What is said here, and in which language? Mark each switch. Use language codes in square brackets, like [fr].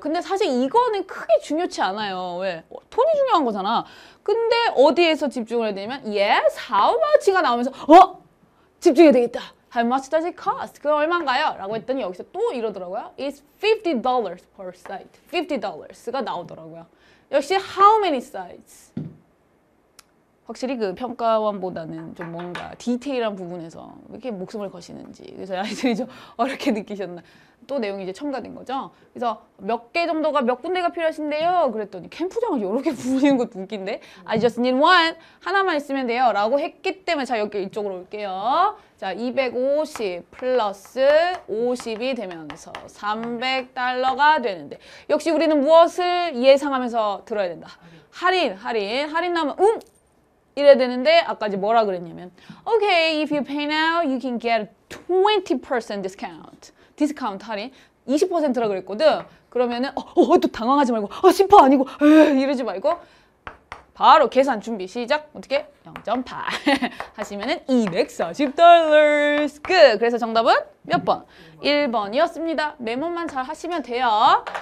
[ko] 근데 사실 이거는 크게 중요치 않아요. 왜? 돈이 중요한 거잖아. 근데 어디에서 집중을 해야 되냐면 [en] Yes, how much [ko] 가 나오면서 집중해야 되겠다. [en] How much does it cost? [ko] 그거 얼마인가요? 라고 했더니 여기서 또 이러더라고요. [en] It's $50 per site. [ko] $50가 나오더라고요. 역시 [en] how many sites? [ko] 확실히 그 평가원보다는 좀 뭔가 디테일한 부분에서 왜 이렇게 목숨을 거시는지 그래서 아이들이 좀 어렵게 느끼셨나 또 내용이 이제 첨가된 거죠. 그래서 몇 개 정도가 몇 군데가 필요하신데요? 그랬더니 캠프장을 이렇게 부르는 것도 웃긴데 [en] I just need one [ko] 하나만 있으면 돼요 라고 했기 때문에 자 여기 이쪽으로 올게요. 자 250 플러스 50이 되면서 $300가 되는데 역시 우리는 무엇을 예상하면서 들어야 된다. 할인 나오면 이래야 되는데 아까 이제 뭐라 그랬냐면 [en] Okay, if you pay now, you can get 20% discount. [ko] 디스카운트 할인 20%라 그랬거든. 그러면은 또 당황하지 말고 10% 아니고 이러지 말고 바로 계산 준비 시작. 어떻게? 0.8 하시면은 $240. 끝. 그래서 정답은 몇 번? 1번이었습니다. 메모만 잘 하시면 돼요.